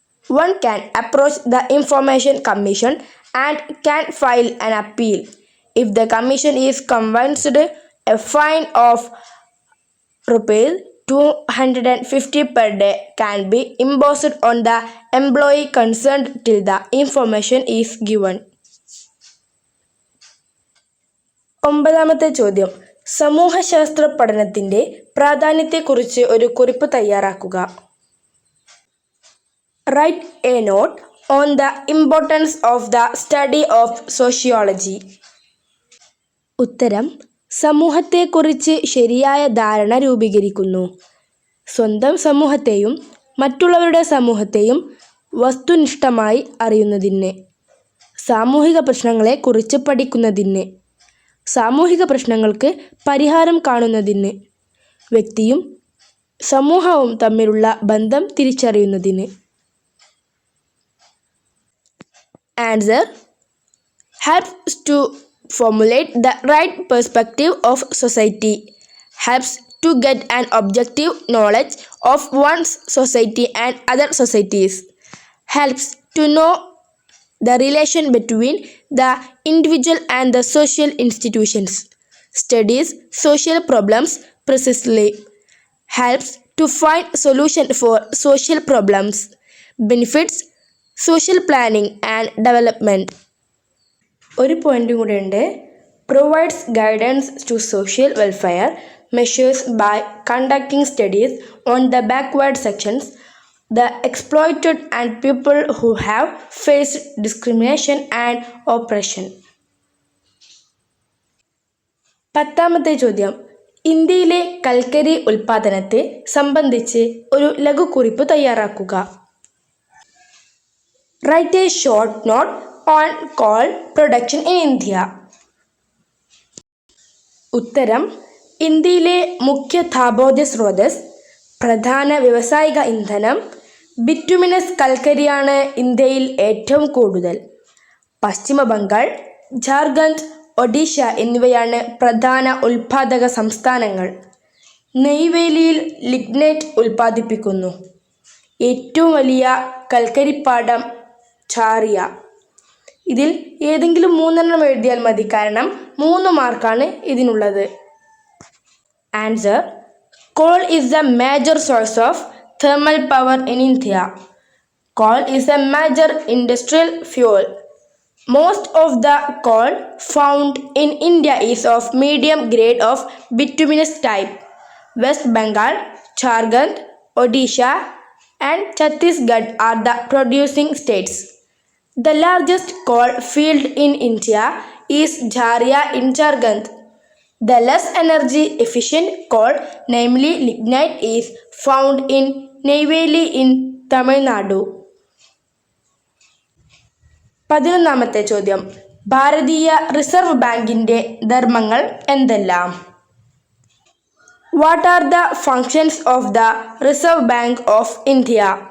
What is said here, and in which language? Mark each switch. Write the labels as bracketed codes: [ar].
[en] One can approach the Information Commission and can file an appeal. If the commission is convinced, a fine of ₹250 per day can be imposed on the employee concerned till the information is given. [ml] ഒമ്പതാമത്തെ ചോദ്യം, സമൂഹശാസ്ത്ര പഠനത്തിൻ്റെ പ്രാധാന്യത്തെക്കുറിച്ച് ഒരു കുറിപ്പ് തയ്യാറാക്കുക. [en] Write a note on the importance of the study of sociology. [ml] ഉത്തരം, സമൂഹത്തെക്കുറിച്ച് ശരിയായ ധാരണ രൂപീകരിക്കുന്നു. സ്വന്തം സമൂഹത്തെയും മറ്റുള്ളവരുടെ സമൂഹത്തെയും വസ്തുനിഷ്ഠമായി അറിയുന്നതിന്, സാമൂഹിക പ്രശ്നങ്ങളെക്കുറിച്ച് പഠിക്കുന്നതിന്, സാമൂഹിക പ്രശ്നങ്ങൾക്ക് പരിഹാരം കാണുന്നതിന്, വ്യക്തിയും സമൂഹവും തമ്മിലുള്ള ബന്ധം തിരിച്ചറിയുന്നതിന്. [en] Answer helps to formulate the right perspective of society, helps to get an objective knowledge of one's society and other societies, helps to know the relation between the individual and the social institutions, studies social problems precisely, helps to find solution for social problems, benefits social planning and development. [ml] ഒരു പോയിന്റും കൂടെ ഉണ്ട്. [en] Provides guidance to social welfare measures by conducting studies on the backward sections, the exploited and people who have faced discrimination and oppression. [ml] 10ാമത്തെ ചോദ്യം. ഇന്ത്യയിലെ കൽക്കരി ഉൽപ്പാദനത്തെ സംബന്ധിച്ച് ഒരു ലഘുക്കുറിപ്പ് തയ്യാറാക്കുക. [en] Write a short note on coal production in India. [ml] ഉത്തരം. ഇന്ത്യയിലെ മുഖ്യ താപോർജ്ജ സ്രോതസ്, പ്രധാന വ്യാവസായിക ഇന്ധനം ബിറ്റുമിനസ് കൽക്കരിയാണ് ഇന്ത്യയിൽ ഏറ്റവും കൂടുതൽ. പശ്ചിമ ബംഗാൾ, ജാർഖണ്ഡ്, ഒഡീഷ എന്നിവയാണ് പ്രധാന ഉൽപ്പാദക സംസ്ഥാനങ്ങൾ. നെയ്വേലിയിൽ ലിഗ്നൈറ്റ് ഉൽപ്പാദിപ്പിക്കുന്നു. ഏറ്റവും വലിയ കൽക്കരിപ്പാടം ഝാറിയ. ഇതിൽ ഏതെങ്കിലും 3 എഴുതിയാൽ മതി, കാരണം 3 മാർക്കാണ് ഇതിനുള്ളത്. [en] Answer coal is the major source of thermal power in India. Coal is a major industrial fuel. Most of the coal found in India is of medium grade of bituminous type. West Bengal, Jharkhand, Odisha and Chhattisgarh are the producing states. The largest coal field in India is Jharia in Jharkhand. The less energy efficient coal, namely lignite, is found in Neyveli in Tamil Nadu. [ml] 11ാമത്തെ ചോദ്യം. ഭാരതീയ reserve ബാങ്കിന്റെ ധർമ്മങ്ങൾ എന്തെല്ലാം? [en] What are the functions of the Reserve Bank of India?